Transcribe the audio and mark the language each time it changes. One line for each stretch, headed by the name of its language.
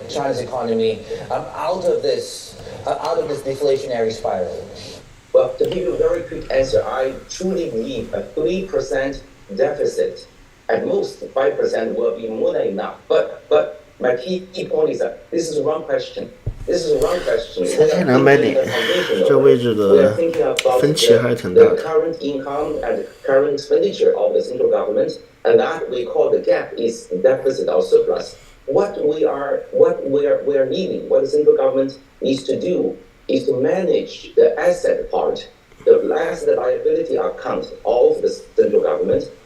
English: China's economy out of this deflationary spiral? Well, to give you a very quick answer, I truly believe a 3% deficit, at most 5% will be more than enough. But my key point is that this is the wrong question. This is the wrong question.
Chinese: 3200点，这位置的分歧还是挺大的。
English: The current income and current expenditure of the central government, and that we call the gap is deficit or surplus. What we are needing, what the central government needs to do, is to manage the asset part, the asset liability account of the central government.